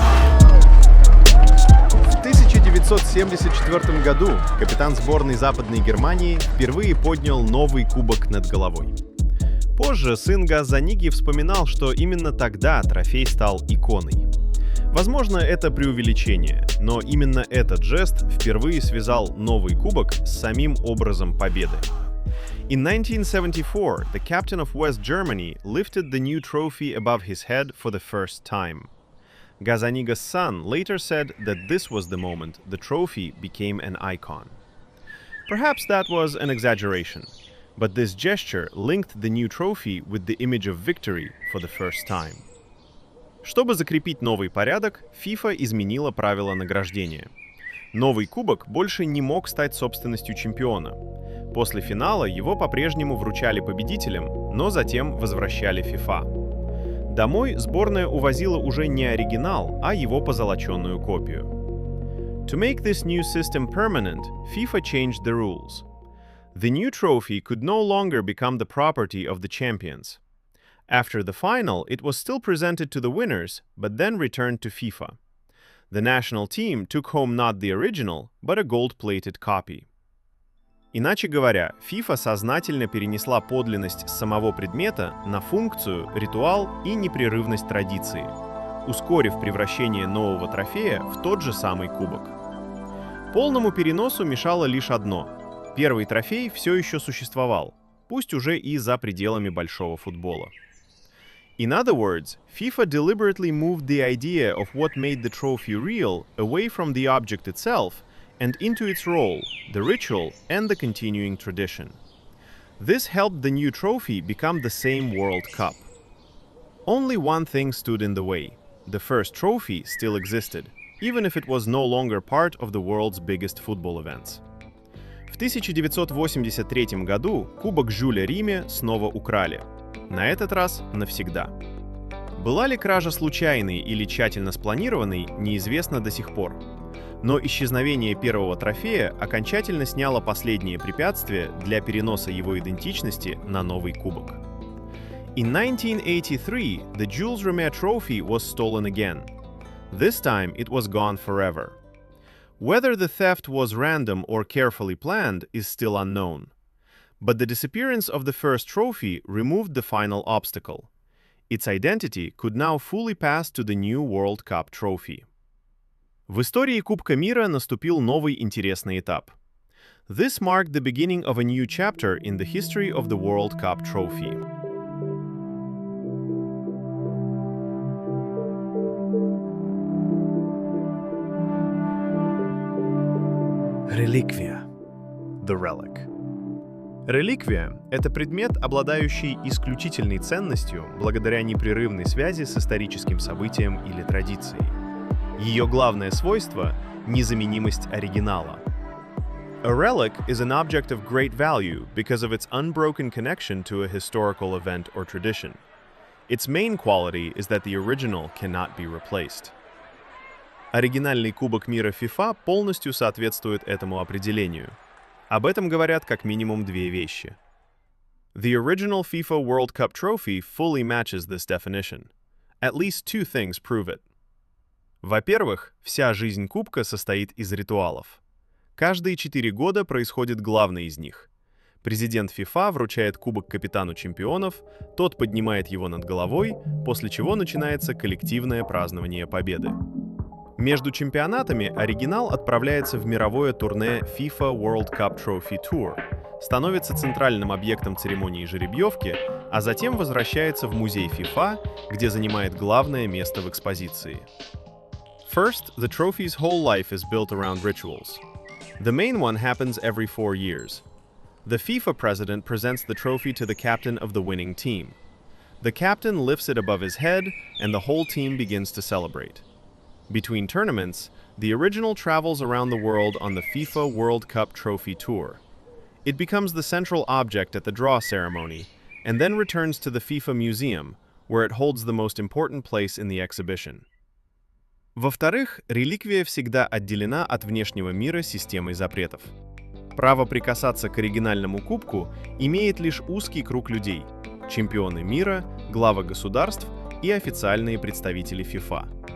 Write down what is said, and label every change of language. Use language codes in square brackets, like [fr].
[ru] В 1974 году капитан сборной Западной Германии впервые поднял новый кубок над головой. Позже сын Газаниги вспоминал, что именно тогда трофей стал иконой. Возможно, это преувеличение, но именно этот жест впервые связал новый кубок с самим образом победы. [en] In 1974, the captain of West Germany lifted the new trophy above his head for the first time. Gazzaniga's son later said that this was the moment the trophy became an icon. Perhaps that was an exaggeration, but this gesture linked the new trophy with the image of victory for the first time. [ru] Чтобы закрепить новый порядок, FIFA изменила правила награждения. Новый кубок больше не мог стать собственностью чемпиона. После финала его по-прежнему вручали победителям, но затем возвращали FIFA. Домой сборная увозила уже не оригинал, а его позолоченную копию. [en] To make this new system permanent, FIFA changed the rules. The new trophy could no longer become the property of the champions. After the final, it was still presented to the winners, but then returned to FIFA. The national team took home not the original, but a gold-plated copy. [ru] Иначе говоря, FIFA сознательно перенесла подлинность самого предмета на функцию, ритуал и непрерывность традиции, ускорив превращение нового трофея в тот же самый кубок. Полному переносу мешало лишь одно – первый трофей все еще существовал, пусть уже и за пределами большого футбола. [en] In other words, FIFA deliberately moved the idea of what made the trophy real away from the object itself and into its role, the ritual, and the continuing tradition. This helped the new trophy become the same World Cup. Only one thing stood in the way. The first trophy still existed, even if it was no longer part of the world's biggest football events. [ru] В 1983 году Кубок Жюля Риме снова украли. На этот раз навсегда. Была ли кража случайной или тщательно спланированной, неизвестно до сих пор. Но исчезновение первого трофея окончательно сняло последние препятствия для переноса его идентичности на новый кубок. [en] In 1983, the Jules Rimet trophy was stolen again. This time it was gone forever. Whether the theft was random or carefully planned is still unknown. But the disappearance of the first trophy removed the final obstacle. Its identity could now fully pass to the new World Cup trophy. [ru] В истории Кубка мира наступил новый интересный этап. [en] This marked the beginning of a new chapter in the history of the World Cup trophy. Реликвия. The relic. [ru] Реликвия — это предмет, обладающий исключительной ценностью благодаря непрерывной связи с историческим событием или традицией. Ее главное свойство — незаменимость оригинала. [en] A relic is an object of great value because of its unbroken connection to a historical event or tradition. Its main quality is that the original cannot be replaced. [ru] Оригинальный Кубок мира FIFA полностью соответствует этому определению. Об этом говорят как минимум две вещи. [en] The original FIFA World Cup trophy fully matches this definition. At least two things prove it. [ru] Во-первых, вся жизнь Кубка состоит из ритуалов. Каждые 4 года происходит главный из них. Президент FIFA вручает кубок капитану чемпионов, тот поднимает его над головой, после чего начинается коллективное празднование победы. Между чемпионатами оригинал отправляется в мировое турне FIFA World Cup Trophy Tour, становится центральным объектом церемонии жеребьевки, а затем возвращается в музей FIFA, где занимает главное место в экспозиции. [en] First, the trophy's whole life is built around rituals. The main one happens every 4 years. The FIFA president presents the trophy to the captain of the winning team. The captain lifts it above his head, and the whole team begins to celebrate. Between tournaments, the original travels around the world on the FIFA World Cup Trophy Tour. It becomes the central object at the draw ceremony, and then returns to the FIFA Museum, where it holds the most important place in the exhibition. [ru] Во-вторых, реликвия всегда отделена от внешнего мира системой запретов. Право прикасаться к оригинальному кубку имеет лишь узкий круг людей – чемпионы мира, главы государств и официальные представители FIFA.